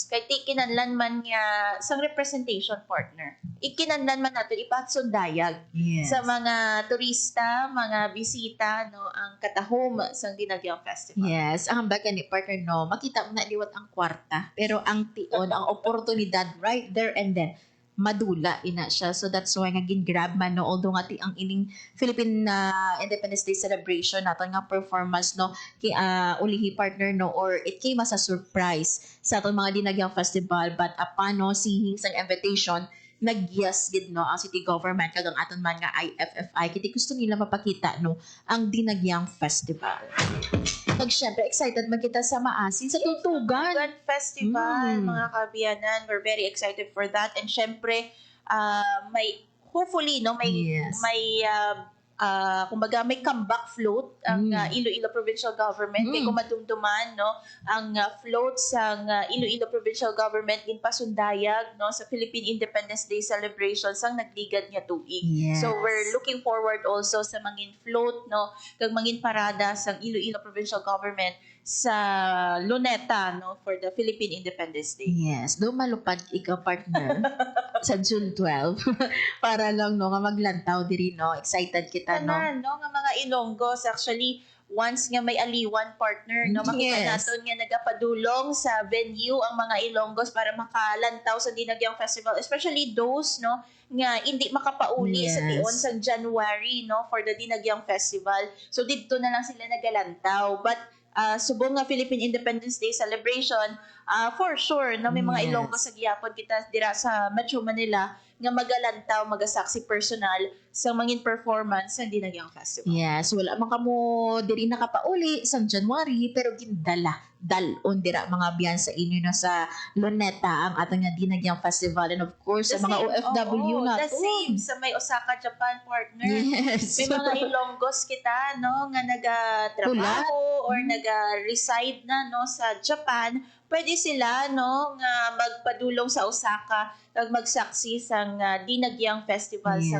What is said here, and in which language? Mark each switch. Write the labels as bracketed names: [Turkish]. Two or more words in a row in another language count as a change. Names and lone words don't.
[Hiligaynon] Kay kinahanglan man nga sang representation partner. Ikinahanglan man nato ipatsundayag [English] Yes. [Hiligaynon] sa mga turista, mga bisita no ang katahom sang Dinagyang Festival. Yes, ang baga ni partner no, makita mo na liwat ang kwarta, pero ang tion, ang oportunidad [English] right there and then [Hiligaynon] madula ina siya. [English] So that's why [Hiligaynon] nga gin-grab man no, although nga ang ining Philippine Independence Day celebration nato nga performance no ulihi partner no, [English] or it came as a surprise [Hiligaynon] sa aton mga Dinagyang Festival, [English] but upon [Hiligaynon] no seeing sang invitation nag-yes gid no ang city government kag ang aton man nga IFFI kiti gusto nila mapakita no ang Dinagyang Festival. Pag syempre excited man kita sa maasin sa tutugan. Tutugan Festival, mga kabiyanan. [English] We're very excited for that. [Hiligaynon] And syempre, may hopefully no may [English] Yes. [Hiligaynon] kumbaga may comeback float ang Iloilo Provincial Government kay kumadumduman no ang float sa Iloilo Provincial Government ginpasundayag no sa Philippine Independence Day celebrations ang nagligad nga tuig. [English] Yes. So we're looking forward also [Hiligaynon] sa mangin float no kag mangin parada sa Iloilo Provincial Government sa Luneta no [English] for the [Hiligaynon] Philippine Independence Day. Yes, do malupad ikaw partner sa June 12 para lang no nga maglantaw diri no. Excited kita no. Tanan, no nga mga Ilonggos actually once nga may aliwan partner no makita [English] Yes. [Hiligaynon] naton nga nagapadulong sa venue ang mga Ilonggos para makalantaw sa Dinagyang Festival, [English] especially those [Hiligaynon] no nga hindi makapauli sa [English] Yes. [Hiligaynon] tiyon sa January no for the Dinagyang Festival. So didto na lang sila nagalantaw, but subong nga Philippine Independence Day celebration, [English] for sure [Hiligaynon] no may mga [English] Yes. [Hiligaynon] Ilonggos sa giyapon kita dira sa Metro Manila nga magalantaw, magasaksi personal sa mangin performance sa Dinagyang Festival. Yes, wala man kamo diri nakapauli sa January pero gindala dalon dira mga biyan sa inyo na sa Luneta ang atong nga Dinagyang Festival, [English] and of course [Hiligaynon] sa mga OFW na [English] the same [Hiligaynon] sa may Osaka, Japan partner. [English] Yes. [Hiligaynon] May mga Ilonggos kita no nga nagatrabaho or naga-reside na no sa Japan, pwede sila no nga magpadulong sa Osaka kag magsaksi sa Dinagyang Festival sa